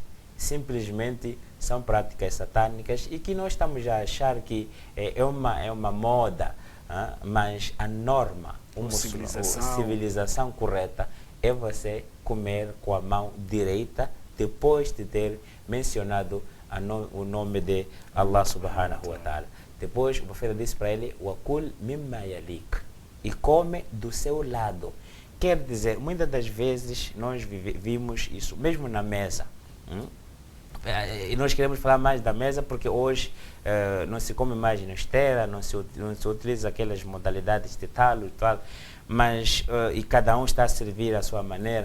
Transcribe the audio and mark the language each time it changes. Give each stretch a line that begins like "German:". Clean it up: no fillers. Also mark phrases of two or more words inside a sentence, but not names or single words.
Portuguese: Simplesmente são práticas satânicas e que nós estamos a achar que é uma moda, mas a norma, a civilização correta é você comer com a mão direita depois de ter mencionado o nome de Allah
Arabic: سبحانه وتعالى.
Portuguese: Depois o profeta disse para ele:
Arabic: وكل مما يليك,
Portuguese: e come do seu lado. Quer dizer, muitas das vezes nós vimos isso, mesmo na mesa. E nós queremos falar mais da mesa porque hoje não se come mais na esteira, não se utiliza aquelas modalidades de talo e tal, mas e cada um está a servir à sua maneira.